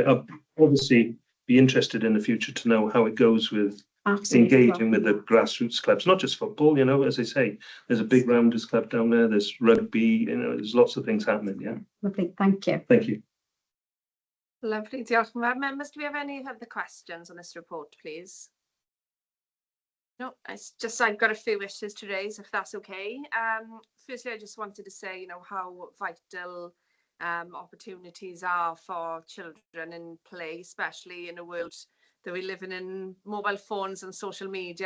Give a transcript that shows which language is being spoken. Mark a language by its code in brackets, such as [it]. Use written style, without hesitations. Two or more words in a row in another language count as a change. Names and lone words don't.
[en] I'll obviously be interested in the future to know how it goes with engaging with the grassroots clubs, not just football. As I say, there's a big rounders club down there, there's rugby, there's lots of things happening. Lovely, thank you. Thank you. Lovely, [cy] diolch yn fawr. [en] Members, do we have any other questions on this report, please? No, I've got a few wishes to raise, if that's okay. Firstly, I just wanted to say, how vital opportunities are for children in play, especially in a world that we're living in mobile phones and social media.